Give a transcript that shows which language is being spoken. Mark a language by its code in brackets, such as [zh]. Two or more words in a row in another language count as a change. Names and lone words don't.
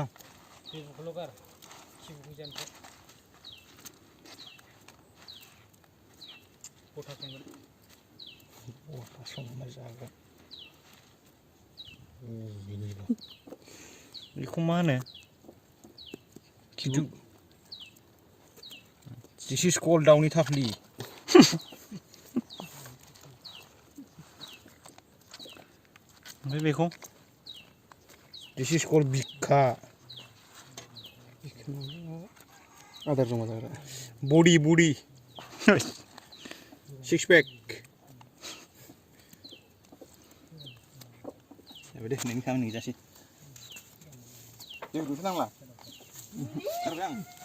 [brx] जेबोखौल' गार जेबो गोजानखौ गथा संगोन गथा संना जागोन बेखौ मा होनो खिदु [en] This is called [brx] दाउनि थाफ्लि ओमफ्राय बेखौ [en] This is called [brx] बिखा आदार जमा जाग्रा [en] body six pack [brx] जाबाय दे नोंनि खामानि जासै जेबो दुखु नांला खारबाय आं